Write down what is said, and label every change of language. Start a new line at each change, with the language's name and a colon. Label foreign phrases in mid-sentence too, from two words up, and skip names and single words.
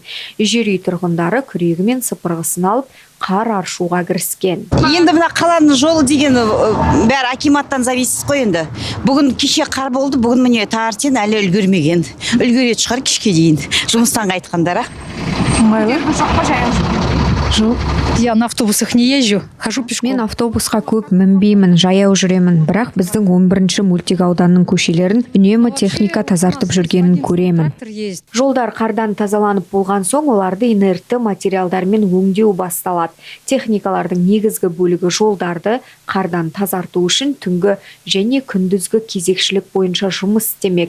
Kazakh: Жер үй тұрғындары күрегі мен сыпырғысын алып, қар аршуға кіріскен. Енді мына қаланың жолы деген бәрі акиматтан зависит қой енді. Бүгін кеше қар болды, бүгін міне таңертең әлі үлгермеген. Үлгереді шығар кешке дейін. Жұмыстан қайтқандар.
Russian: Я на автобусах не езжу, хожу пешком.
Kazakh: Мен автобусқа көп мінбеймін, жаяу жүремін. Бірақ біздің 11-ші мөлтек ауданның көшелерін үнемі техника тазартып жүргенін көремін. Жолдар қардан тазаланып болған соң, оларды инертті материалдармен өңдеу басталады. Техникалардың негізгі бөлігі жолдарды қардан тазарту үшін түнгі және күндізгі кезекшілік бойынша жұмыс істемек.